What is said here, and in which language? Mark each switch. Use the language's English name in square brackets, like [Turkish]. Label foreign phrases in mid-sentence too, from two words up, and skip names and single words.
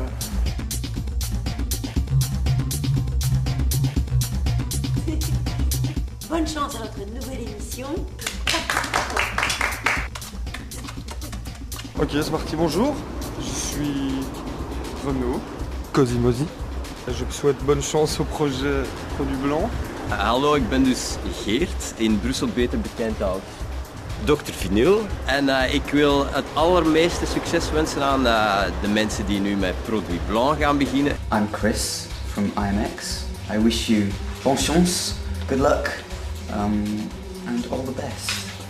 [French] Bonne chance à votre nouvelle émission. Ok, c'est parti, bonjour. Je suis Renaud, Cosimosi. Je vous souhaite bonne chance au projet Produit Blanc. [Dutch] Hallo, ik ben dus Geert, in Brussel beter bekend als Dr. Vinyl. En ik wil het allermeeste succes wensen aan de mensen die nu met Produit Blanc gaan beginnen. [English] I'm Chris from IMX. I wish you [French] bonne chance, [English] good luck. and all the best.